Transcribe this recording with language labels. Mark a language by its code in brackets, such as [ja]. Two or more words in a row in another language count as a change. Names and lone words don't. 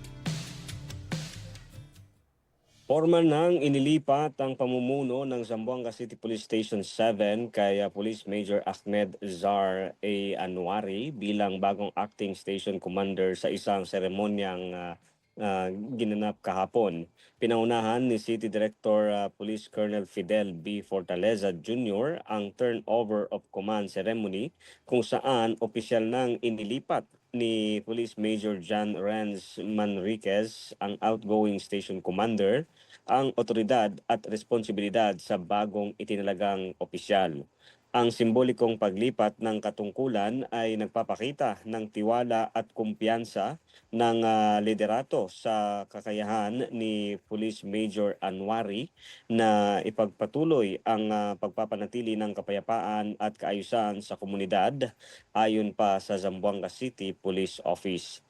[tl] Formal nang inilipat ang pamumuno ng Zamboanga City Police Station 7 kay Police Major Ahmed Zar A. Anwari bilang bagong [en] acting station commander [tl] sa isang seremonyang ginanap kahapon. Pinaunahan ni City Director Police Colonel Fidel B. Fortaleza Jr. ang [en] turnover of command ceremony [tl] kung saan opisyal nang inilipat ni Police Major John Renz Manriquez, ang [en] outgoing station commander, [tl] ang otoridad at responsibilidad sa bagong itinalagang opisyal. Ang simbolikong paglipat ng katungkulan ay nagpapakita ng tiwala at kumpiyansa ng liderato sa kakayahan ni Police Major Anwari na ipagpatuloy ang pagpapanatili ng kapayapaan at kaayusan sa komunidad ayon pa sa Zamboanga City Police Office.